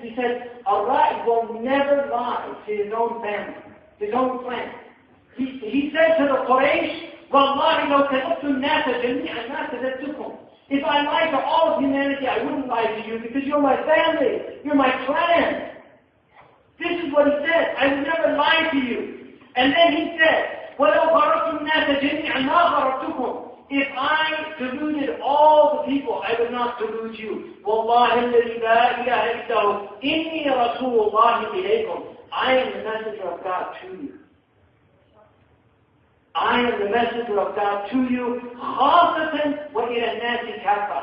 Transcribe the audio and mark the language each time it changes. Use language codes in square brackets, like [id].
[en] He said, a ra'id will never lie to his own family, his own clan. He said to the Quraysh, [ar] Wallahi law kadabtu an-nasa jami'an ma kadabtukum. [en] If I lied to all of humanity, I wouldn't lie to you because you're my family, you're my clan. This is what he said, I would never lie to you. And then he said, [ar] وَلَوْ غَرَبْتُ النَّاسَ جَمِيعًا مَا غَرَبْتُكُمْ. [en] If I deluded all the people, I would not delude you. [ar] وَاللَّهِ الَّذِي لَا إِلَهَ إِلَّا هُوَ إِنِّي رَسُولُ اللَّهِ إِلَيْكُمْ. [en] I am the messenger of God to you. I am the messenger of God to you. [ar] خَاصَةً وَإِلَى النَّاسِ كَافَةً.